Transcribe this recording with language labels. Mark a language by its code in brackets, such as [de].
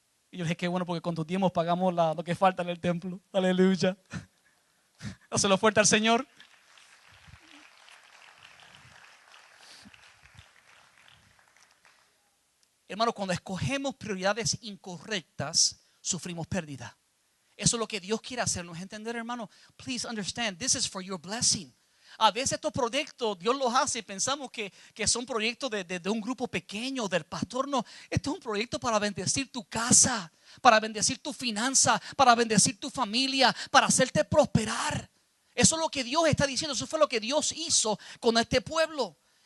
[es] Y yo dije, qué bueno, porque con tus diezmos pagamos lo que falta en el templo. Aleluya. Dáselo fuerte al Señor. Hermano, cuando escogemos prioridades incorrectas, sufrimos pérdida. Eso es lo que Dios quiere hacernos entender, hermano. [en] Please understand, this is for your blessing. [es] A veces estos proyectos Dios los hace y pensamos que son proyectos de un grupo pequeño, del pastor. No, esto es un proyecto para bendecir tu casa, para bendecir tu finanza, para bendecir tu familia, para hacerte prosperar. Eso es lo que Dios está diciendo. Eso fue lo que Dios hizo con este pueblo.